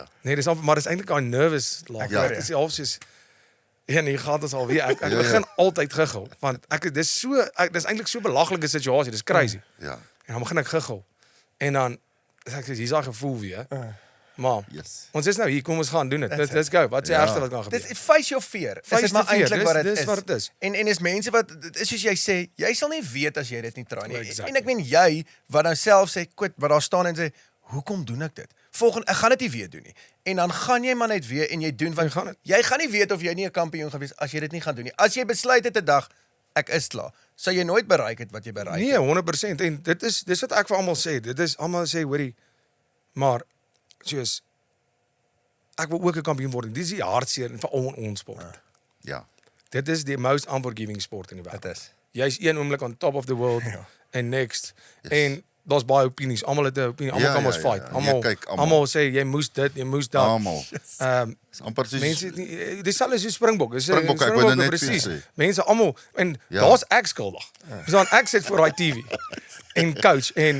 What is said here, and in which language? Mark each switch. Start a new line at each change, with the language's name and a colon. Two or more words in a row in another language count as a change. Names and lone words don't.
Afrikaans: Nee, dis maar dis eintlik daai nervous lag. Dit is half soos hier gaan ons alweer. Ek begin altyd giggel want dis eintlik so 'n belangrike situasie. Dis crazy. Ja. En dan begin ek giggel. En dan ek sê hier's daai gevoel weer. Maar ons is nou hier, kom ons gaan doen dit.
English: Let's go.
Afrikaans: Wat is die ergste wat kan gebeur?
English: Dis face your fear.
Afrikaans: Dis maar eintlik wat dit is. En is mense wat is soos jy sê, jy sal nie weet as jy dit nie try nie. En ek meen jy wat nou self sê, wat daar staan en sê, hoekom doen ek dit? Volgende ek gaan dit nie weer doen nie. En dan gaan jy maar net weer en jy doen wat jy gaan nie weet of jy nie 'n kampioen gaan wees as jy dit nie gaan doen nie. As jy besluit het 'n dag ek is klaar, sal jy nooit bereik het wat jy bereik het. Nee, 100% en dis wat ek vir almal sê. Dit is almal sê hoorie, maar soos ek wil ook 'n kampioen word. Dis die hartseer vir ons sport. Ja. Dit is die
English: most unforgiving
Afrikaans: sport in die wêreld. Dit is. Jy's een oomblik
English: on top of the world
Afrikaans: en next. En daar's baie opinies. Almal het 'n opinie, almal Ja, kan ons ja, ja, fight. ja. Almal Nee, kyk, almal. almal sê jy moes dit, jy moes dat. Almal. Dis amper soos Mense het nie dieselfde so Springbok. Dis Springbokke, ek wou net vir presies. sê. Mense almal en Ja. daar's ek skuldig. Dis dan ek sit voor daai TV en coach en